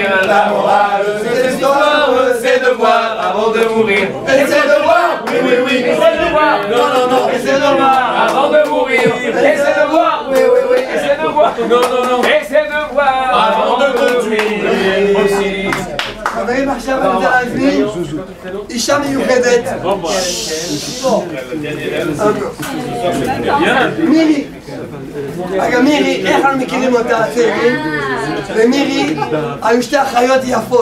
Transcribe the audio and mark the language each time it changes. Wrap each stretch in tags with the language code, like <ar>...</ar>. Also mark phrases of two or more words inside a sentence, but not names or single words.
<fr>La morale de cette histoire, c'est essaie de voir avant de mourir. Essaie de voir, oui, oui, oui. Essaie de voir. Non, non, non, essaie de voir Avant de mourir. Essaie de voir. Oui, oui, oui. Essaie de voir. Non, non, non. Essaie de voir. Avant de conduire aussi.</fr> <he>חברים, עכשיו אני רוצה להזמין אישה מיוחדת. מירי. רגע, מירי, איך אנחנו מכירים אותה, הצעירים? ומירי, היו שתי אחיות יפות.</he>